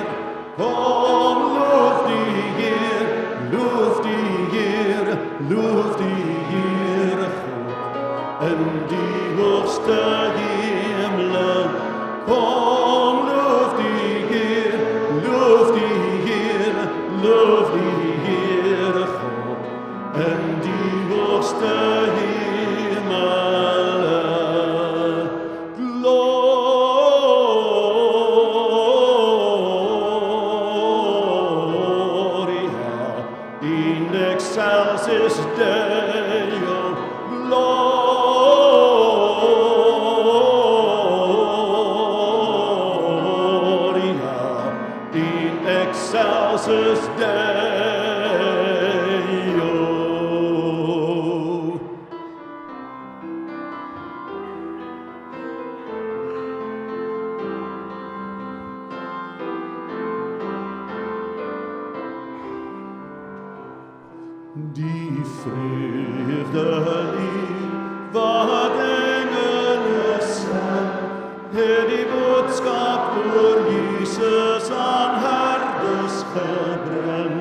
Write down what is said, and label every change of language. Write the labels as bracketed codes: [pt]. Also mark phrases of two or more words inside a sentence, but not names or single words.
[af] Kom, loof die Heer, loof die Heer, loof die Heere God, in die hoogste hemele. Kom, loof die Heer, loof die Heer, loof die Heere God, in die hoogste hemele. [la] Gloria in excelsis Deo, Gloria in excelsis Deo. [af] Die vreugdelied wat engele sang, het die boodskap oor Jesus aan herders gebring.